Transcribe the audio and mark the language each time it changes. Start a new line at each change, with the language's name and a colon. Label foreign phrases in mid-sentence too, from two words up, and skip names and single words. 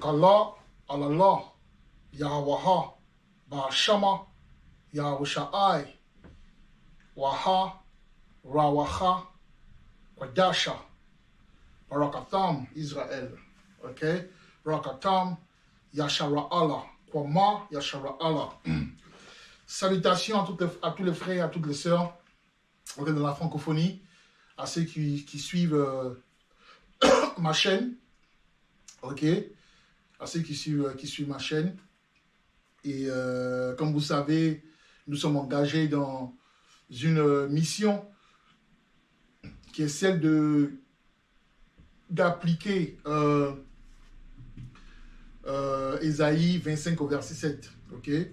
French: Allah, Allah, Yahwaha, Bashama, Yahushai, Waha, Rawaha, Wadasha, Barakatam, Israël. Ok? Barakatam, Yashara Allah. Kwama, Yashara Allah. Salutations à tous les frères et à toutes les sœurs de la francophonie, à ceux qui suivent ma chaîne. Ok? À ceux qui suivent ma chaîne. Et comme vous savez, nous sommes engagés dans une mission qui est celle d'appliquer Ésaïe 25 au verset 7, ok,